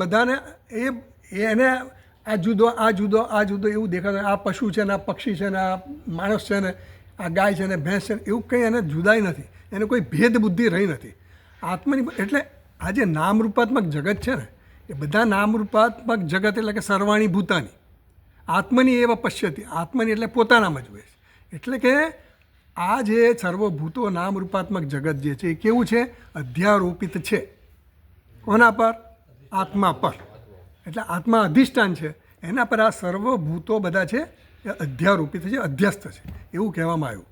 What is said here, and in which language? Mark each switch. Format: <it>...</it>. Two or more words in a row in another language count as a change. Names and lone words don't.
<gu>બધાને એને આ જુદો આ જુદો આ જુદો એવું દેખાતું. આ પશુ છે ને, આ પક્ષી છે ને, આ માણસ છે ને, આ ગાય છે ને, ભેંસ છે ને, એવું કંઈ એને જુદાઈ નથી. એને કોઈ ભેદ બુદ્ધિ રહી નથી આત્માની. એટલે આ જે નામરૂપાત્મક જગત છે ને, એ બધા નામરૂપાત્મક જગત એટલે કે</gu> <sa>सर्वाणि भूतानि आत्मनि एव पश्यति.</sa> <gu>આત્મની એટલે પોતાનામાં જુએ છે. એટલે કે આ જે સર્વભૂતો નામરૂપાત્મક જગત જે છે એ કેવું છે? અધ્યારોપિત છે. કોના પર? આત્મા પર. એટલે આત્મા અધિષ્ઠાન છે, એના પર આ સર્વભૂતો બધા છે એ અધ્યારોપિત છે, અધ્યસ્થ છે, એવું કહેવામાં આવ્યું.</gu>